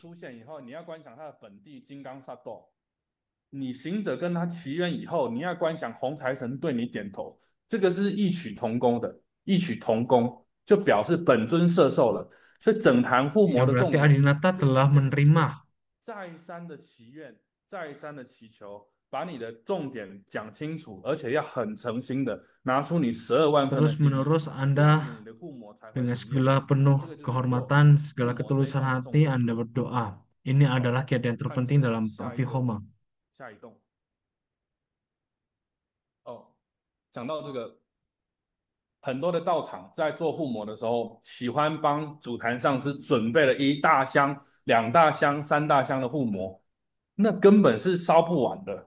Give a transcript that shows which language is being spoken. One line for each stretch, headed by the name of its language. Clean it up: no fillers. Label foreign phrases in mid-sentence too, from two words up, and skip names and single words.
Chinese: 出现以后，你要观想他的本地金刚萨埵。你行者跟他祈愿以后，你要观想红财神对你点头，这个是异曲同工的，异曲同工就表示本尊摄受了。所以整坛护摩
Indonesian: Yang
Chinese: 的重
Indonesian: berarti
Chinese: 点
Indonesian: Adinata
Chinese: 就是
Indonesian: telah
Chinese: 这个，
Indonesian: menerima.
Chinese: 再三的祈愿，再三的祈求， 把你的重点讲清楚，而且要很诚心的拿出你12万分的敬意，
Indonesian: Terus-menerus Anda
Chinese: 这样子你的父母才会
Indonesian: dengan
Chinese: 领验。
Indonesian: segala penuh
Chinese: 这个就是做
Indonesian: kehormatan,
Chinese: 父
Indonesian: segala
Chinese: 母这一
Indonesian: ketulusan
Chinese: 段的重
Indonesian: hati
Chinese: 点。
Indonesian: Anda berdoa. Ini
Chinese: 好，
Indonesian: adalah kiat yang
Chinese: 看
Indonesian: terpenting dalam
Chinese: 下一
Indonesian: api
Chinese: 个
Indonesian: Homa.
Chinese: 下一栋。哦，讲到这个，很多的道场在做护摩的时候，喜欢帮主坛上师准备了一大箱、2大箱、3大箱的护摩，那根本是烧不完的。